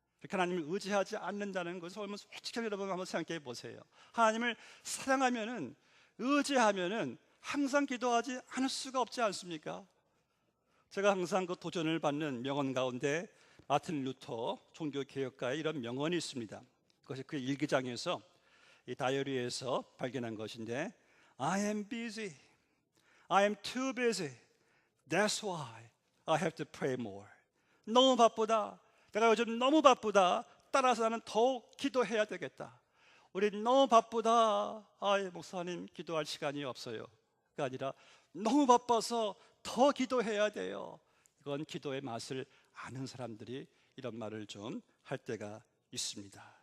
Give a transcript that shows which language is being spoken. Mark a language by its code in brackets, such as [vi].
[ko] 그렇게 하나님을 의지하지 않는다는 것을 솔직히 여러분 한번 생각해 보세요. 하나님을 사랑하면은, 의지하면은 항상 기도하지 않을 수가 없지 않습니까? 제가 항상 그 도전을 받는 명언 가운데 마틴 루터 종교개혁가의 이런 명언이 있습니다. 그것이 그 일기장에서, 이 다이어리에서 발견한 것인데, [en] I am busy, I am too busy, that's why I have to pray more. [ko] 너무 바쁘다, 내가 요즘 너무 바쁘다, 따라서 나는 더욱 기도해야 되겠다. 우리 너무 바쁘다, 목사님 기도할 시간이 없어요. 그게 아니라 너무 바빠서 더 기도해야 돼요. 이건 기도의 맛을 아는 사람들이 이런 말을 좀 할 때가 있습니다.